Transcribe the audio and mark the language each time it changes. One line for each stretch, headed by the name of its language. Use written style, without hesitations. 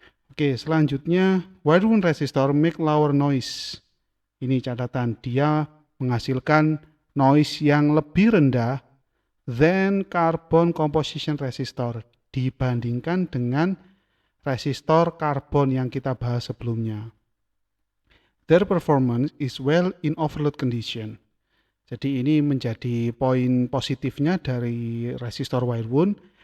Indonesian: Oke, selanjutnya
English: wire wound resistor make lower noise.
Indonesian: Ini catatan, dia menghasilkan noise yang lebih rendah
English: than carbon composition resistor,
Indonesian: dibandingkan dengan resistor karbon yang kita bahas sebelumnya.
English: Their performance is well in overload condition.
Indonesian: Jadi ini menjadi poin positifnya dari resistor wire wound.